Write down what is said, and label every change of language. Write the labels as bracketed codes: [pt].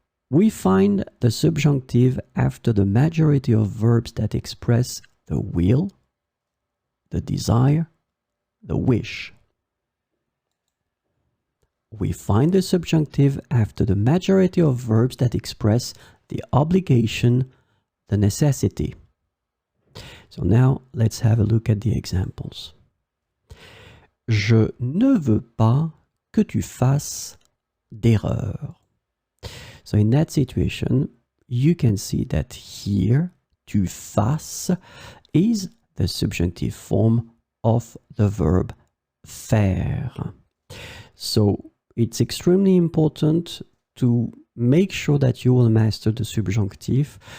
[en] We find the subjunctive after the majority of verbs that express the will, the desire, the wish. We find the subjunctive after the majority of verbs that express the obligation, the necessity. So now let's have a look at the examples. [fr] Je ne veux pas que tu fasses d'erreur. [en] So in that situation, you can see that here, tu fasses is the subjunctive form of the verb faire. So it's extremely important to make sure that you will master the subjunctive.